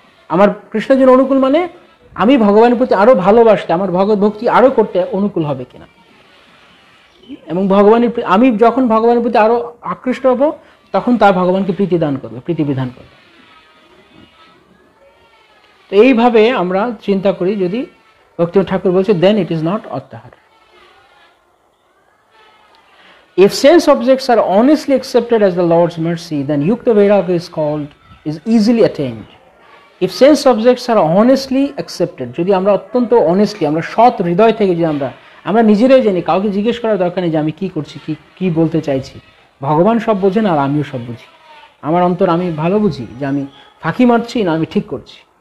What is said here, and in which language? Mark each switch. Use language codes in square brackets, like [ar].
[bn] আমার কৃষ্ণের জন্য অনুকূল মানে আমি ভগবানের প্রতি আরো ভালোবাসতে, আমার ভগবত ভক্তি আরো করতে অনুকূল হবে কিনা, এবং আমি যখন ভগবানের প্রতি আরো আকৃষ্ট হব, তখন তার ভগবানকে প্রীতিদান করবে, প্রীতিবিধান করবে। তো এইভাবে আমরা চিন্তা করি, যদি ভক্তিবিনোদ ঠাকুর বলছে [en] then it is not [bn] অত্যাহার। [en] If sense objects are honestly accepted as the Lord's mercy, then Yukta Vairagya is easily attained. If sense objects are honestly accepted, [bn] যদি আমরা অত্যন্ত অনেস্টলি, আমরা সৎ হৃদয় থেকে, যদি আমরা নিজেরাই জানি, কাউকে জিজ্ঞেস করার দরকার নেই যে আমি কি করছি, কি বলতে চাইছি, ভগবান সব বোঝেন আর আমিও সব বুঝি, আমার অন্তর আমি ভালো বুঝি যে আমি ফাঁকি মারছি না আমি ঠিক করছি।